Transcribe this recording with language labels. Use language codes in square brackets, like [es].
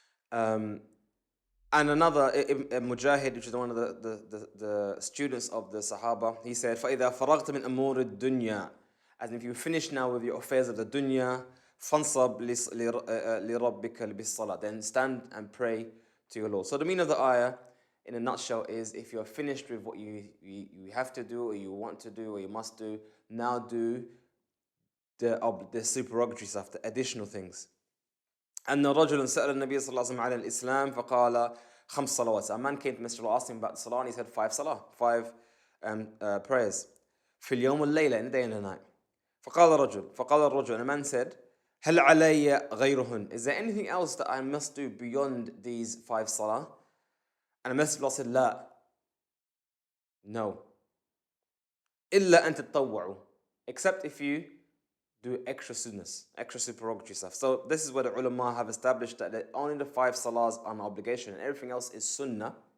[en] And another, Mujahid, which is one of the students of the Sahaba, he said, [ar] فَإِذَا فَرَغْتَ مِنْ أَمُورِ الدُّنْيَا, [en] as if you finish now with your affairs of the dunya, [ar] فَانْصَبْ لِرَبِّكَ بِالصَّلَاةِ, [en] then stand and pray to your Lord. So the meaning of the ayah, in a nutshell, is if you're finished with what you have to do, or you want to do, or you must do, now do the supererogatory stuff, the additional things. [ar] أن رجل سأل النبي صلى الله عليه وسلم عن الإسلام فقال 5 صلوات. [en] A man came to Mr. Allah, asked him about the salah, and he said 5 prayers. [ar] في اليوم والليلة, [en] in the day and the night. [ar] فقال الرجل, [en] and a man said, [ar] هل علي غيرهن? [en] Is there anything else that I must do beyond these 5 salah? And the Messenger of Allah said, [ar] لا. [en] No. [ar] إلا أن تتطوعوا. [en] Except if you do extra sunnahs, extra supererogatory stuff. So this is where the ulama have established that only the 5 salahs are an obligation and everything else is sunnah.